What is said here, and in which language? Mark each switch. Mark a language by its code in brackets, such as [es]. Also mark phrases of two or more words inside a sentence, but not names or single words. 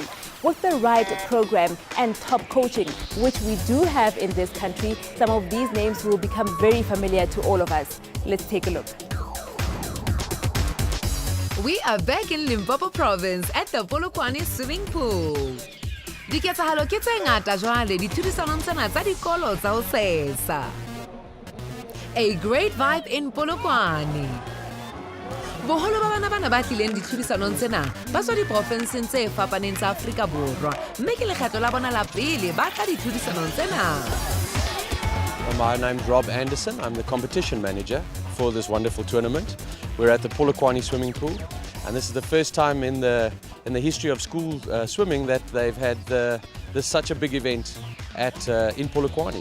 [en] With the right program and top coaching, which we do have in this country, some of these names will become very familiar to all of us. Let's take a look. We are back in Limpopo Province at the Polokwane swimming pool. [st] Diketsahalo ke tse ngata jwale ditlhodisanong tsena tsa dikolo tsa ho sesa. [en] A great vibe in Polokwane. [st] Boholo ba bana ba tlileng ditlhodisanong tsena ba tswa diprofenseng tse fapaneng tsa Afrika Borwa, mme ke lekgetlo la bona la pele ba tla ditlhodisanong tsena. [en] My name's Rob Anderson. I'm the competition manager for this wonderful tournament. We're at the Polokwane swimming pool, and this is the first time in the history of school swimming that they've had this such a big event in Polokwane.